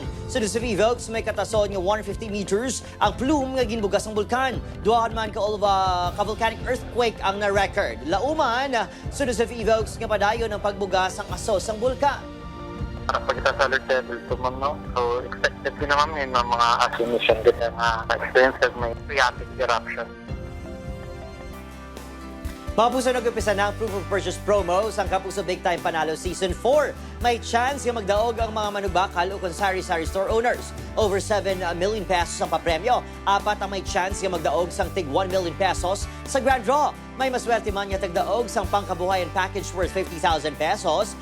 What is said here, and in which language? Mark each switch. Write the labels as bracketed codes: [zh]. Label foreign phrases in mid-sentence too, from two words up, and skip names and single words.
[hil] Sunod sa Fevox, may katason nga 150 meters ang plume nga ginbugas ang bulkan. Duhaan man ka- [en] volcanic earthquake [hil] ang na-record. Lauman, sunod sa Fevox nga padayon ang pagbugas ang aso sang bulkan. Para pag kita sa [en] alert level 2, [hil] ma'am, no? [tl] So, expected din naman yun ng mga emission din na experience kasi may [en] phreatic eruption. [hil] Mapuso nag-upisa na ang Proof of Purchase promo sang Kapuso Big Time Panalo Season 4. May chance nga magdaog ang mga manugbakal o sari-sari [en] store owners. Over 7 million pesos [hil] ang papremyo. 4 ang may chance nga magdaog sang tig [en] 1 million pesos [hil] sa Grand Draw. May maswerte man nga tagdaog sang pangkabuhayan [en] package worth 50,000 pesos.